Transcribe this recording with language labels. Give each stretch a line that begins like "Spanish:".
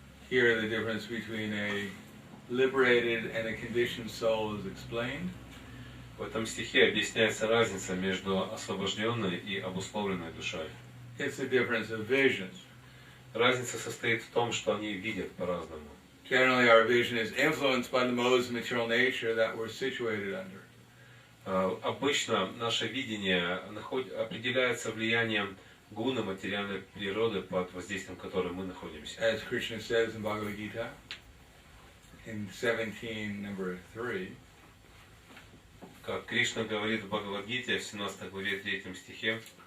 English: Here the difference between a liberated and a conditioned soul is explained.
Russian: В этом стихе объясняется разница между освобожденной и обусловленной душой.
English: It's a difference of vision.
Russian: Разница состоит в том, что они видят по-разному.
English: Generally, our vision is influenced by the modes of material nature that we're situated under.
Russian: Обычно наше видение определяется влиянием гуна материальной природы, под воздействием которой мы находимся.
English: As Krishna says in Bhagavad Gita, in 17, number 3,
Russian: как Кришна говорит в Бхагавад-гите в 17 главе 3 стихе,